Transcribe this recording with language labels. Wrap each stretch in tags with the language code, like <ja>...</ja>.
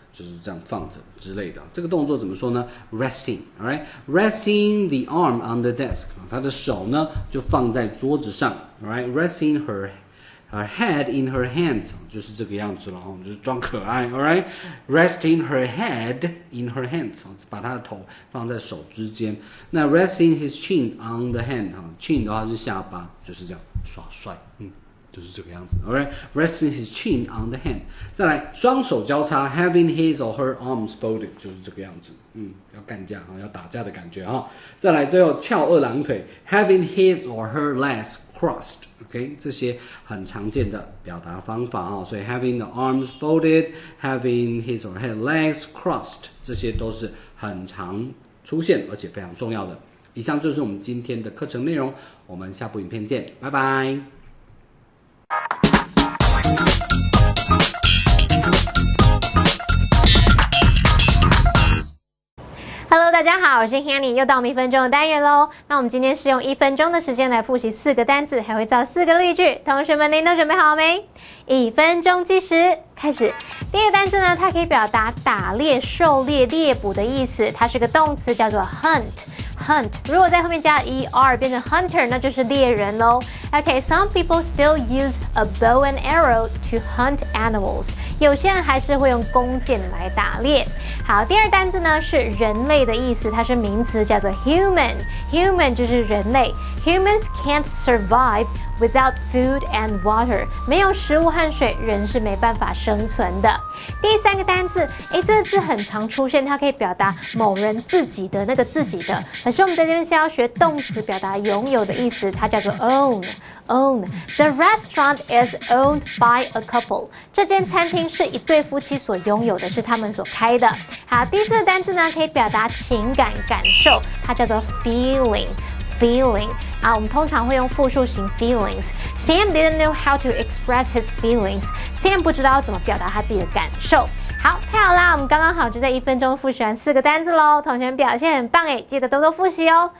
<zh>就是这样放着之类的，这个动作怎么说呢 ？</zh> <en>Resting， alright， resting the arm on the desk，</en> <zh>他的手呢就放在桌子上 ，</zh> <en>alright， resting her head in her hands，</en> <zh>就是这个样子了就是装可爱 ，alright， resting her head in her hands， 把他的头放在手之间。那</zh> <en>resting his chin on the hand，</en> <zh>chin 的话是下巴，就是这样耍帅，就是这个样子 ，</zh> <en>alright， resting his chin on the hand。</en> <zh>再来，双手交叉 ，</zh> <en>having his or her arms folded，</en> <zh>就是这个样子，要干架要打架的感觉再来，最后翘二郎腿 ，</zh> <en>having his or her legs crossed，OK，</en> <zh>这些很常见的表达方法所以</zh> <en>having the arms folded，having his or her legs crossed，</en> <zh>这些都是很常出现而且非常重要的。以上就是我们今天的课程内容，我们下部影片见，拜拜。 Hello， 大家好，我是 Hanny， 又到我们1分钟的单元喽。那我们今天是用1分钟的时间来复习4个单字，还会造4个例句。同学们，您都准备好没？1分钟计时，开始。第一个单字呢，它可以表达打猎、狩猎、猎捕的意思，它是个动词，叫做 hunt。如果在后面加 er 变成 hunter， 那就是猎人咯。</zh> <en>Okay, some people still use a bow and arrow to hunt animals.</en> <zh>有些人还是会用弓箭来打猎。好，第二单字呢是人类的意思，它是名词，叫做 human 就是人类。</zh> <en>Humans can't survive without food and water.</en> <zh>没有食物和水，人是没办法生存的。第三个单字，这个字很常出现，它可以表达某人自己的那个自己的。可是我们在这边是要学动词，表达拥有的意思，它叫做 own。</zh> <en>The restaurant is owned by a couple.</en> <zh>这间餐厅是一对夫妻所拥有的，是他们所开的。好，第四个单字呢，可以表达情感感受，它叫做 feeling。我们通常会用复数型 feelings.</zh> <en>Sam didn't know how to express his feelings.</en> <zh>Sam 不知道怎么表达他自己的感受。好，太好啦！我们刚好就在1分钟复习完4个单字咯。同学们表现很棒记得多多复习哦。</zh>